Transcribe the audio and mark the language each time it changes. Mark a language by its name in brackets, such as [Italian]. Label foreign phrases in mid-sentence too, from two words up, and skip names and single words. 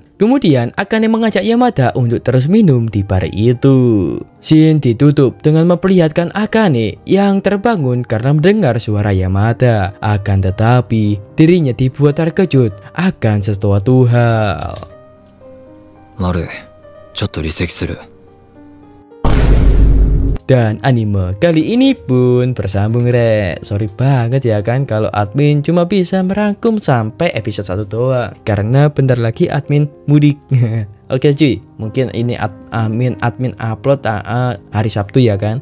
[Indonesian] Kemudian Akane mengajak Yamada untuk terus minum di bar itu. Scene ditutup dengan memperlihatkan Akane yang terbangun karena mendengar suara Yamada. Akan tetapi, dirinya dibuat terkejut akan sesuatu hal. Maru, [Japanese] ちょっと離席する. [Indonesian] Dan anime kali ini pun bersambung, Rek. Sorry banget ya kan kalau admin cuma bisa merangkum sampai episode 1 doang, karena bentar lagi admin mudik. Oke cuy, mungkin ini admin upload hari Sabtu ya kan.